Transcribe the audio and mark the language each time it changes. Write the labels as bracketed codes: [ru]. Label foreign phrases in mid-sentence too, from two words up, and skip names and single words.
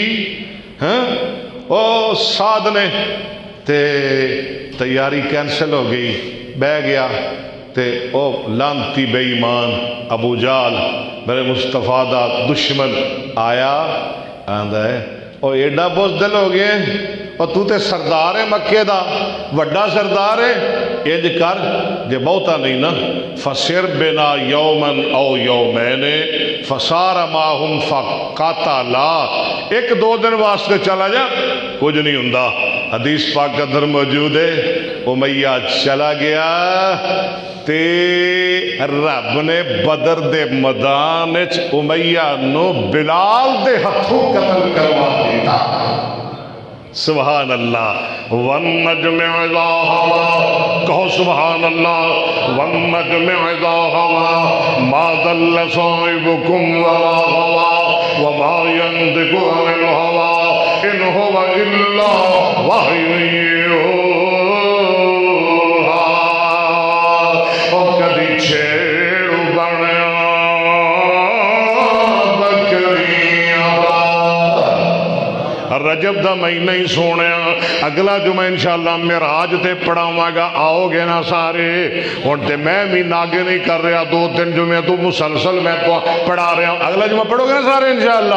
[pa] ہاں او سعد نے تے تیاری کینسل ہو گئی، بہ گیا تے او لانتی بے ایمان ابو جال میرے مصطفیٰ دا دشمن آیا، آندا ہے او ایڈا بزدل ہو گئے، اور تو تے سردار ہے مکے دا، وڈا سردار ہے، انج کر جے بہتا نہیں نا، فسر بنا یومن او یومین فسار ماہم فقاتلا، ایک دو دن واسطے چلا جا، کچھ نہیں ہوندا۔ [ur] حدیث پاک کے اندر موجود ہے، [pa] امیہ چلا گیا تے رب نے بدر دے میدان وچ امیہ نو بلال دے ہتھوں قتل کروا دیتا۔ [ar] سبحان اللہ۔ والنجم اذا ہوا، کہو سبحان اللہ۔ والنجم اذا ہوا ما ضل صاحبكم وما غوى وما ينطق عن الهوى ان هو الا وحی یوحی۔ [pa] اور کدی چھیڑ بنیا رجب دا مہینہ ہی سونیا، اگلا جمعہ [ar] انشاءاللہ [pa] معراج تے پڑھاواں گا، آؤ گے نا سارے؟ ہن تے میں بھی ناگے نہیں کر رہا، دو تین جمعے تو مسلسل [ur] میں تو پڑھا رہا ہوں، [pa] اگلا جمعہ پڑھو گے نا سارے [ar] انشاءاللہ؟